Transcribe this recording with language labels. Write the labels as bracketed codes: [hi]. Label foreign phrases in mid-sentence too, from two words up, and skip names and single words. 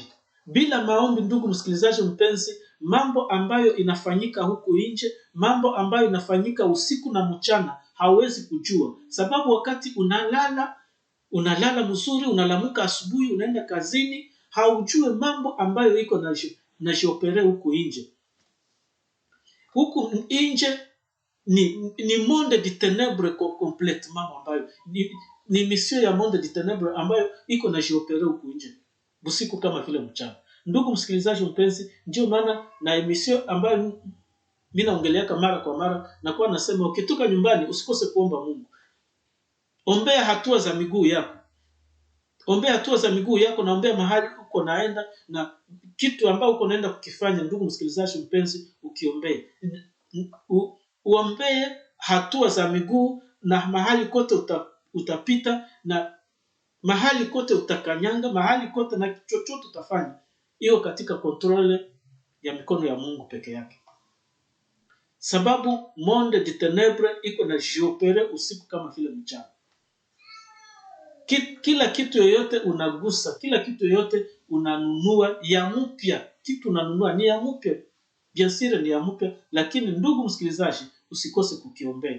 [sw] Bila maombi, ndugu msikilizaji mpenzi, mambo ambayo inafanyika huku nje, mambo ambayo inafanyika usiku na mchana, hauwezi kujua. Sababu wakati unalala mzuri, unalamuka asubuhi, unaenda kazini, haujue mambo ambayo iko na jiopere huku nje. Huku nje ni [fr] monde de ténèbres complètement, [sw] ambayo ni mission ya [fr] monde de ténèbres [sw] ambayo iko na jiopere huku nje usiku kama vile mchana. Ndugu msikilizaji mpenzi, ndio maana na emission ambayo mimi naongelea mara kwa mara na kwa nasema ukitoka nyumbani usikose kuomba Mungu. Ombea hatua za miguu yako. Ombea hatua za miguu yako, na ombea mahali uko naenda na kitu ambao uko naenda kukifanya. Ndugu msikilizaji mpenzi, ukiombea uombee hatua za miguu na mahali kote utapita, na mahali kote utakanyanga, mahali kote na chochote utafanya, hiyo katika kontrole ya mikono ya Mungu peke yake. Sababu [fr] monde de ténèbres [sw] iko na jiopere usiku kama vile mchana. Kila kitu yoyote unagusa, kila kitu yoyote unanunua ya mpya, kitu unanunua ni ya mpya, biashara ni ya mpya, lakini ndugu msikilizaji, usikose kukiombea.